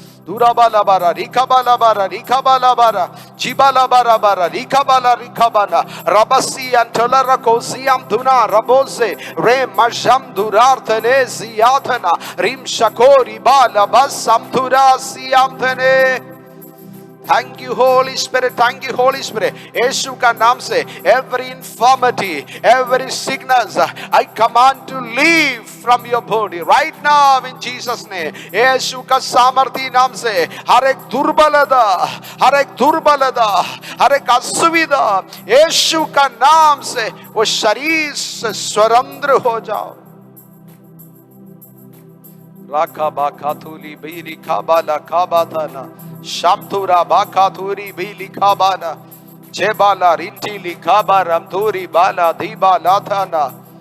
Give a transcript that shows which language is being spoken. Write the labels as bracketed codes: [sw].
[en] दूराबाला बारा रिखाबाला बारा रिखाबाला बारा जिबाला बारा बारा रिखाबाला रिखाबाना रबसी अंतला रकोसियम धुना रबोसे रे मशम दुरार्थने सियाथना रिम शकोरी बाला बसम धुरा सियामथने। Thank you Holy Spirit, thank you Holy Spirit। [hi] यीशु का नाम से [en] every infirmity, every sickness, I command to leave from your body right now in Jesus name। [hi] यीशु का सामर्थी नाम से हर एक दुर्बलता, हर एक दुर्बलता, हर एक असुविधा यीशु का नाम से वो शरीर से स्वतंत्र हो जाओ। राखा बाखातुली बीरी खाबाला खाबाताना शामथुरा बाखाथुरी भी लिखा बाना जेबाला रिंटी लिखा बा रमथुरी बाला धीबा लाथाना।